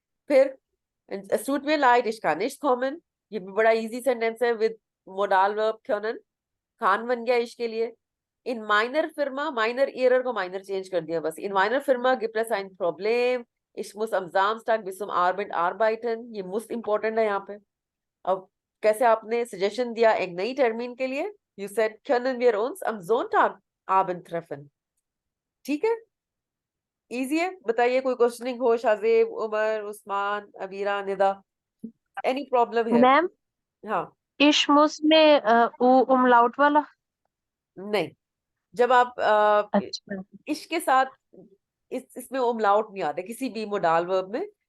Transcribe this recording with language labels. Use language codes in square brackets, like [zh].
[hi] फिर [de] es tut mir leid, ich kann nicht kommen, [hi] ये भी बड़ा इजी सेंटेंस है with modal verb können। Khan बन गया इश के लिए। इन माइनर फिर्मा, माइनर एरर को माइनर चेंज कर दिया बस। इन minor फिर्मा [de] gibt es ein Problem, ich muss am Samstag bis zum Abend arbeiten, [hi] ये [en] most important [hi] है यहाँ पे। अब कैसे आपने सजेशन दिया एक नई टर्मिन के लिए? [en] You said [de] können wir uns am Sonntag Abend treffen, [hi] ठीक है, इजी है। बताइए कोई क्वेश्चनिंग हो, शाजेब, उमर, उस्मान, अबीरा, निदा, एनी प्रॉब्लम है? मैम, हाँ, इश्मुस में ऊ उमलाउट वाला। नहीं। जब आप अच्छा। इश के साथ, इसमें उमलाउट नहीं आते किसी भी मोडाल वर्ब में।